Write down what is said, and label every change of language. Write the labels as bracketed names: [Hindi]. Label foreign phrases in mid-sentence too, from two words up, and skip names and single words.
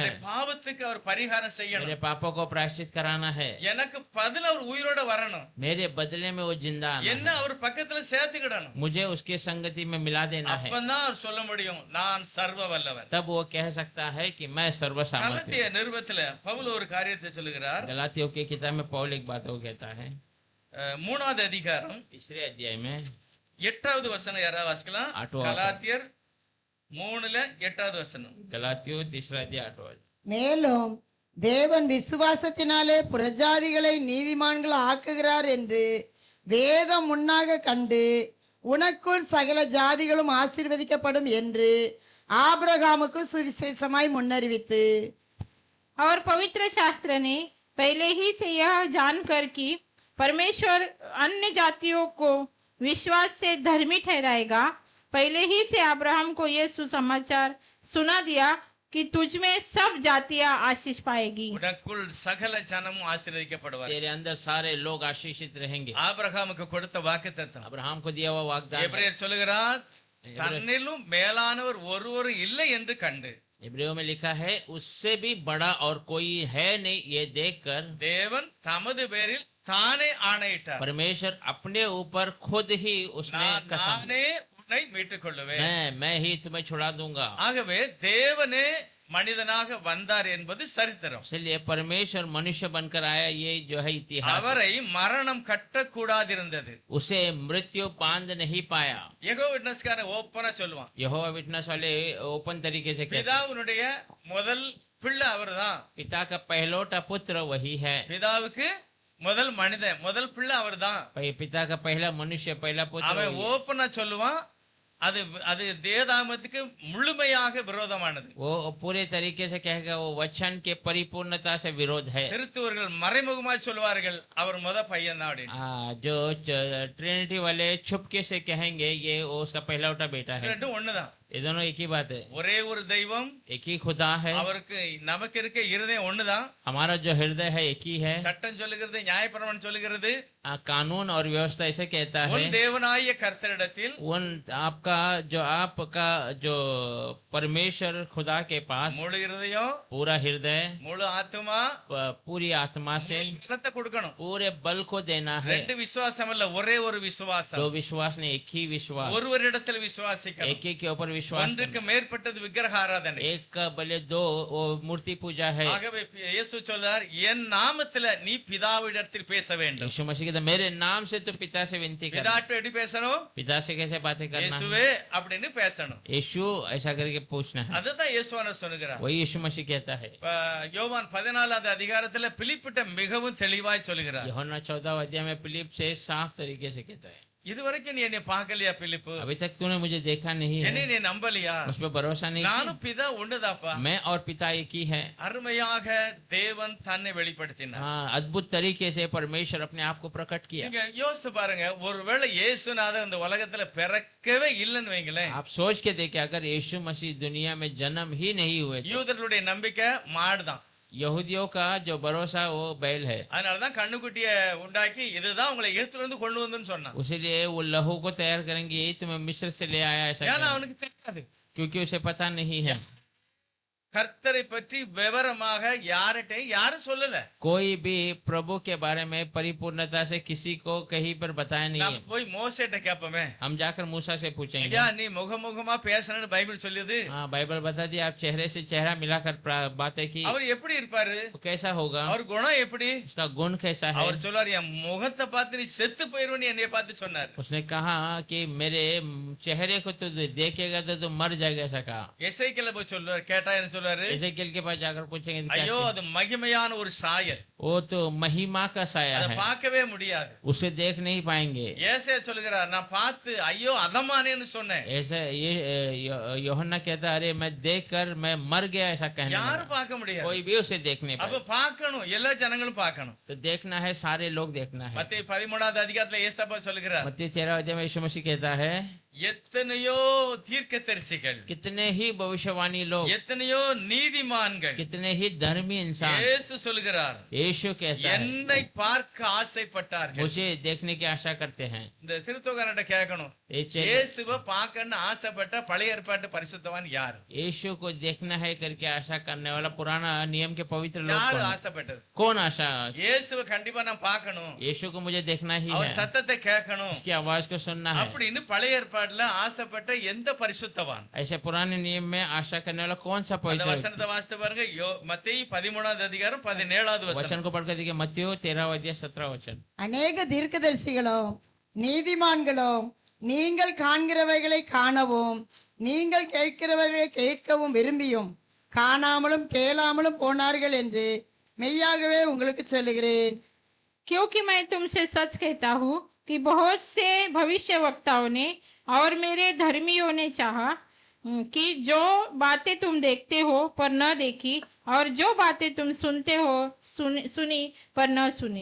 [Tamil] என்னுடைய பாவத்துக்கு அவர் பரிகாரம் [Hindi] मेरे [Tamil] செய்யணும், [Hindi] पापों को प्रायश्चित कराना है, [Tamil] எனக்கு பதில் அவர் உயிரோட வரணும், [Hindi] मेरे बदले में वो जिंदा आना [Tamil] என்ன [Hindi] है, [Tamil] அவர் பக்கத்துல சேர்த்துக்கிடணும். [Hindi] मुझे उसके संगति में मिला देना है, [Tamil] அப்பதான் அவர் சொல்ல முடியும் நான் சர்வ வல்லவன். [Hindi] तब वो कह सकता है कि मैं सर्वसामर्थ्य [Tamil] கலத்திய நிருபத்துல பவுல் ஒரு காரியத்தை சொல்லுகிறார். [Hindi] हूं। गलातियों की किताब में पौल एक बात वो कहता है, [Tamil] 3வது அதிகாரம் [Hindi] तीसरे अध्याय में [Tamil] 8வது வசனம் யாராவது வாசிக்கலாம்? [Hindi] आठवां [Tamil] கலாத்தியர் 3:8வது வசனம். [Hindi] गलातियों तीसरा अध्याय 8वां वचन। [Tamil] மேலும் தேவன் விசுவாசத்தினாலே புறஜாதிகளை நீதிமான்கள் ஆக்குகிறார் என்று வேதம் முன்னாக கண்டு உனக்குள் சகல ஜாதிகளும் ஆசீர்வதிக்கப்படும் என்று ஆபிரகாமுக்கு சுவிசேஷமாய் முன்னறிவித்து [Hindi] और पवित्र शास्त्र ने पहले ही से यह जानकर कि परमेश्वर अन्य जातियों को विश्वास से धर्मी ठहराएगा, पहले ही से अब्राहम को यह सुसमाचार सुना दिया कि तुझ में सब जातियां आशीष पाएगी। [Tamil] உனக்குள் சகல ஜனமும் ஆசீர்வதிக்கப்படுவார். [Hindi] तेरे अंदर सारे लोग आशीषित रहेंगे। [Tamil] ஆபிரகாமுக்கு கொடுத்த வாக்குத்தத்தம். [Hindi] अब्राहम को दिया हुआ वाग्दान है। [Tamil] எபிரேயர் சொல்லுகிறார் தன்னிலும் மேலானவர் ஒருவரும் இல்லை என்று கண்டு [Hindi] इब्रियों में लिखा है उससे भी बड़ा और कोई है नहीं, ये देखकर [Tamil] தேவன் தமது பேரில் தானே ஆணையிட்டார். [Hindi] परमेश्वर अपने ऊपर खुद ही उसने कसम, [Tamil] நானே உன்னை மீட்டுக் கொள்ளுவேன். [Hindi] मैं ही तुम्हें छुड़ा दूंगा। [Tamil] ஆகவே தேவனே மனிதனாக வந்தார் என்பது சரித்திரம். [Hindi] इसलिए परमेश्वर मनुष्य बनकर आया, ये जो है इतिहास। [Tamil] அவரை மரணம் கட்டக்கூடாதிருந்தது. [Hindi] उसे मृत्यु बांध नहीं पाया। [Tamil] யெகோவா விட்னஸ்கார ஓப்பனா சொல்லுவான், [Hindi] यहोवा विटनेस वाले ओपन तरीके से कहते हैं, [Tamil] பிதாவுடைய முதல் பிள்ளை அவர்தான். [Hindi] पिता का पहलौटा पुत्र वही है। [Tamil] பிதாவுக்கு முதல் மனிதன் முதல் பிள்ளை அவர்தான். [Hindi] पिता का पहला मनुष्य पहला पुत्र [Tamil] அவன் [Hindi] वही है। [Tamil] ஓப்பனா சொல்லுவான், அது அது தேவதாமத்துக்கு முழுமையாக விரோதமானது. [Hindi] वो पूरे तरीके से कहेगा वो वचन के परिपूर्णता से विरोध है। [Tamil] கிறிஸ்துவர்கள் மறைமுகமாய் சொல்வார்கள் அவர் முத பையன் தான் அப்படின்னு. [Hindi] जो ट्रिनिटी वाले छुपके से कहेंगे ये वो उसका पहला उठा बेटा है। [Tamil] ரெண்டும் ஒண்ணுதான். [Hindi] ये दोनों एक ही बात है, [Tamil] ஒரே ஒரு தெய்வம், [Hindi] एक ही खुदा है। [Tamil] அவருக்கு நமக்கு இருக்க இருதயம் ஒண்ணுதான். [Hindi] हमारा जो हृदय है एक ही है। [Tamil] சட்டம் சொல்லுகிறது, நியாயப்பிரமாணம் சொல்லுகிறது, [Hindi] कानून और व्यवस्था ऐसे कहता है, [Tamil] உன் தேவனாகிய கர்த்தரிடத்தில் [Hindi] उन आपका जो परमेश्वर खुदा के पास [Tamil] முழு இருதயம், [Hindi] पूरा हृदय, [Tamil] முழு ஆத்துமா, [Hindi] पूरी आत्मा से [Tamil] பலத்தை கொடுக்கணும். [Hindi] पूरे बल को देना है। [Tamil] ரெண்டு விசுவாசம் இல்ல, ஒரே ஒரு விசுவாசம். [Hindi] दो विश्वास नहीं, एक ही विश्वास, [Tamil] ஒருவரிடத்தில் விசுவாசிக்கணும். [Hindi] एक ही के ऊपर विश्वास [Tamil] ஒன்றுக்கு மேற்பட்டது விக்கிரக ஆராதனை. [Hindi] एक का भले दो वो मूर्ति पूजा है। [Tamil] ஆகவே இயேசு சொல்றார், என் நாமத்துல நீ பிதாவிடத்தில் பேச வேண்டும். [Hindi] यीशु मसीह कहता मेरे नाम से तो पिता से विनती कर। [Tamil] பிதாட்ட எப்படி பேசணும்? [Hindi] पिता से कैसे बातें करना है? [Tamil] இயேசுவே அப்படின்னு பேசணும். [Hindi] यीशु ऐसा करके पूछना है। [Tamil] அதுதான் இயேசுவான சொல்லுகிறார். [Hindi] वही यीशु मसीह कहता है। [Tamil] யோவான் 14வது அதிகாரத்துல பிலிப்பிட்ட மிகவும் தெளிவாய் சொல்லுகிறார். [Hindi] यूहन्ना 14 अध्याय में फिलिप से साफ तरीके से कहता है, [Tamil] இதுவரைக்கும் நீ என்னை பார்க்கலையா பிலிப்பு? [Hindi] अभी तक तूने मुझे देखा नहीं [Tamil] என்னை [Hindi] है, [Tamil] நீ நம்பலையா? [Hindi] मुझ पर भरोसा नहीं [Tamil] நானும் [Hindi] किया। [Tamil] பிதா ஒண்ணுதாப்பா. [Hindi] मैं और पिता एक ही है। [Tamil] அருமையாக தேவன் தன்னை வெளிப்படுத்தினார். [Hindi] हाँ, अद्भुत तरीके से परमेश्वर अपने आप को प्रकट किया। [Tamil] நீங்க யோசிச்சு பாருங்க, ஒருவேளை இயேசுநாதர் இந்த உலகத்துல பிறக்கவே இல்லைன்னு வைங்களேன், [Hindi] आप सोच के देखें, अगर यीशु मसीह दुनिया में जन्म ही नहीं हुए तो [Tamil] யூதர்களுடைய நம்பிக்கை மாடுதான். [Hindi] यहूदियों का जो भरोसा वो बैल है। [Tamil] அதனாலதான் கண்ணுக்குட்டிய உண்டாக்கி இதுதான் உங்களை எகிப்துல இருந்து கொண்டு வந்துன்னு சொன்னான். [Hindi] उसीलिए वो लहू को तैयार करेंगे, यही तुम्हें मिस्र से ले आया, ऐसा [Tamil] ஏன்னா [Hindi] करेंगे। [Tamil] அவனுக்கு தெரியாது. [Hindi] क्योंकि उसे पता नहीं है। [Tamil] கர்த்தரை பற்றி விவரமாக யார்கிட்டையும் யாரும் சொல்லல. [Hindi] कोई भी प्रभु के बारे में परिपूर्णता से किसी को कहीं पर बताया नहीं [Tamil] நாம் [Hindi] है। [Tamil] போய் மோசேட்ட கேட்போமே, [Hindi] हम जाकर मूसा से पूछेंगे। [Tamil] ஐயா நீ முகமுகமா பேசணும்னு பைபிள் சொல்லுது. [Hindi] हाँ, बाइबल बता दी, आप चेहरे से चेहरा मिलाकर बातें की, [Tamil] அவர் எப்படி இருப்பாரு? [Hindi] तो कैसा होगा, [Tamil] அவர் குணம் எப்படி? [Hindi] उसका गुण कैसा है। [Tamil] அவர் சொல்றாரு, என் முகத்தை பார்த்து நீ செத்து போயிருவன்னு என்னைய பார்த்து சொன்னார். [Hindi] उसने कहा कि मेरे चेहरे को तो देखेगा तो मर जाएगा, ऐसा कहा। [Tamil] எசேக்கியேல போய் சொல்லுவார், கேட்டா என்ன சொல்றாரு? [Hindi] एजेकिएल के पास जाकर पूछेंगे तो क्या [Tamil] ஐயோ அது மகிமையான ஒரு சாயல். [Hindi] वो तो महिमा का साया [Tamil] அதை [Hindi] है, [Tamil] பார்க்கவே முடியாது. [Hindi] उसे देख नहीं पाएंगे। [Tamil] ஏசாயா சொல்லுகிறார், நான் பார்த்து ஐயோ அதமானேன்னு சொன்னேன். [Hindi] ऐसा ये यूहन्ना कहता है, अरे मैं देखकर मैं मर गया, ऐसा कहने [Tamil] யாரும் [Hindi] लगा। [Tamil] பார்க்க முடியாது. [Hindi] कोई भी उसे देख नहीं [Tamil] அப்ப [Hindi] पाए। [Tamil] பார்க்கணும், எல்லா ஜனங்களும் பார்க்கணும். [Hindi] तो देखना है, सारे लोग देखना है। [Tamil] மத்தேயு 13வது அதிகாரத்துல ஏசப்பா சொல்லுகிறார், [Hindi] मत्ती 13 अध्याय में यीशु मसीह कहता है, [Tamil] எத்தனையோ தீர்க்கதரிசிகள், [Hindi] कितने ही भविष्यवाणी लोग, [Tamil] எத்தனையோ நீதிமான்கள், [Hindi] कितने ही धर्मी इंसान, [Tamil] இயேசு சொல்லுகிறார், [Hindi] यीशु कहता है, [Tamil] என்னை பார்க்க ஆசைப்பட்டார்கள். [Hindi] मुझे देखने की आशा करते हैं। [Tamil] இந்த சிறுத்தோகாரன்ட்ட கேட்கணும், [Hindi] ये चेले [Tamil] இயேசுவை பார்க்கணும்னு ஆசைப்பட்ட பழைய ஏற்பாட்டு பரிசுத்தவான் யார்? [Hindi] यीशु को देखना है करके आशा करने वाला पुराना नियम के पवित्र लोग [Tamil] யாரு [Hindi] कौन है? [Tamil] ஆசைப்பட்டது? [Hindi] कौन आशा? [Tamil] இயேசுவை கண்டிப்பா நான் பார்க்கணும், [Hindi] यीशु को मुझे देखना ही [Tamil] அவர் [Hindi] है, [Tamil] சத்தத்தை கேட்கணும் [Hindi] उसकी आवाज को सुनना है। [Tamil] அப்படின்னு பழைய ஏற்பாட்டுல ஆசைப்பட்ட எந்த பரிசுத்தவான்? [Hindi] ऐसे पुराने नियम में आशा करने वाला कौन सा [Tamil] அந்த [Hindi] पवित्र? [Tamil] வசனத்தை வாசித்து பாருங்க. மத்தேயு 13வது அதிகாரம் 17வது வசனம். [Hindi] वचन को पढ़कर देखिए, मत्ती 13 अध्याय 17 वचन। [Tamil] அநேக தீர்க்கதரிசிகளும் நீதிமான்களும் நீங்கள் காண்கிறவைகளை காணவும் நீங்கள் கேட்கிறவைகளை கேட்கவும் விரும்பியும் காணாமலும் கேளாமலும் போனார்கள் என்று மெய்யாகவே உங்களுக்கு சொல்லுகிறேன். [Hindi] क्योंकि मैं तुमसे सच कहता हूँ कि बहुत से भविष्यवक्ताओं ने और मेरे धर्मियों ने चाहा कि जो बातें तुम देखते हो पर न देखी और जो बातें तुम सुनते हो सुनी पर न सुनी।